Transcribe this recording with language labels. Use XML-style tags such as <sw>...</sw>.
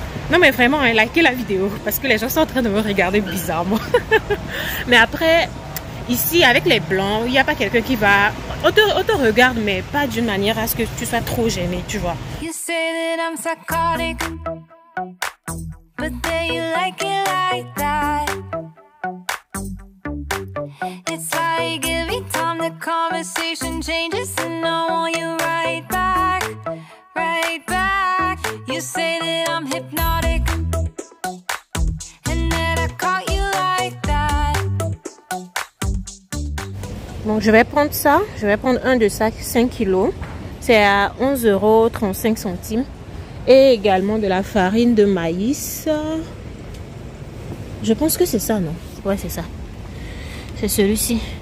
<fr>Non mais vraiment, hein, likez la vidéo parce que les gens sont en train de me regarder bizarrement. Mais après, ici avec les blancs, il n'y a pas quelqu'un qui va... On te regarde mais pas d'une manière à ce que tu sois trop gêné, tu vois.</fr> <en>You say that I'm psychotic, but then you like it like that. It's like every time the conversation changes and I want you right back, right back. You say that I'm hypnotic and that I caught you like that.</en> <fr>Donc je vais prendre ça, je vais prendre un de ça, 5 kilos. C'est à 11,35 €. Et également de la farine de maïs. Je pense que c'est ça, non? Ouais, c'est ça. C'est celui-ci.</fr>